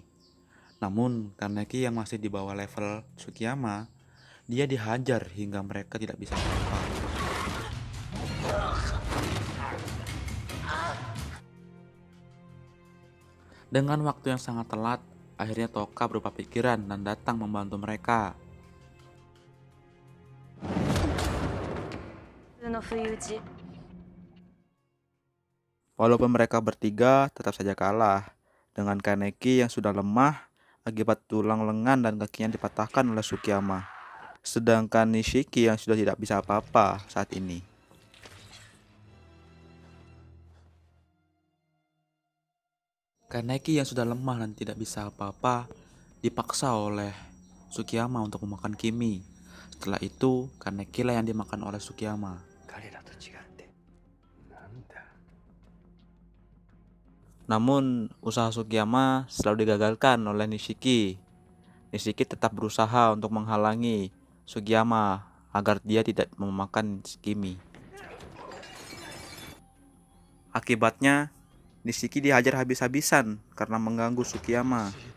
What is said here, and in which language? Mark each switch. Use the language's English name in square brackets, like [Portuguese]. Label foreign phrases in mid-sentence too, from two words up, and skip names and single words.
[Indonesian] Namun Kaneki yang masih di bawah level Sukiyama, dia dihajar hingga mereka tidak bisa apa-apa. Dengan waktu yang sangat telat, akhirnya Toka berubah pikiran dan datang membantu mereka. [Japanese] 普通の不意打ち。 [Indonesian] Walaupun mereka bertiga tetap saja kalah dengan Kaneki yang sudah lemah akibat tulang lengan dan kakinya dipatahkan oleh Sukiyama. Sedangkan Nishiki yang sudah tidak bisa apa-apa saat ini. Kaneki yang sudah lemah dan tidak bisa apa-apa dipaksa oleh Sukiyama untuk memakan Kimi. Setelah itu, Kaneki lah yang dimakan oleh Sukiyama. [Japanese] 彼らと違ってなんだ。 [Indonesian] Namun, usaha Sukiyama selalu digagalkan oleh Nishiki. Nishiki tetap berusaha untuk menghalangi Sukiyama agar dia tidak memakan Kimi. Akibatnya, Nishiki dihajar habis-habisan karena mengganggu Sukiyama.